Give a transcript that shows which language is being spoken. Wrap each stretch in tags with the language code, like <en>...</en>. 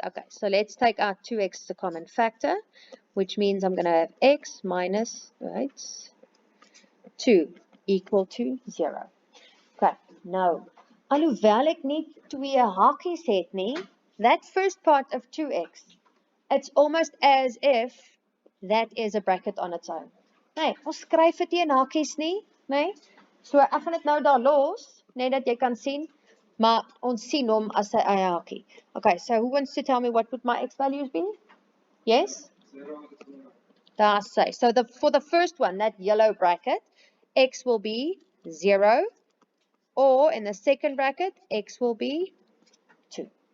<en>Okay, so let's take out 2x as a common factor, which means I'm going to have x minus, right, 2 equal to 0. Okay,</en> <af>nou, alhoewel ek nie 2 hakies het nie,</af> <en>that first part of 2x, it's almost as if that is a bracket on its own.</en> <af>Nee, ons skryf dit nie in hakies nie, nee. So ek gaan dit nou daar los, net dat jy kan sien, maar ons sien hom as 'n eie hakie.</af> <en>Okay, so who wants to tell me what would my x values be? Yes? 0. That's right. So for the first one, that yellow bracket, x will be 0, or in the second bracket, x will be 2.</en>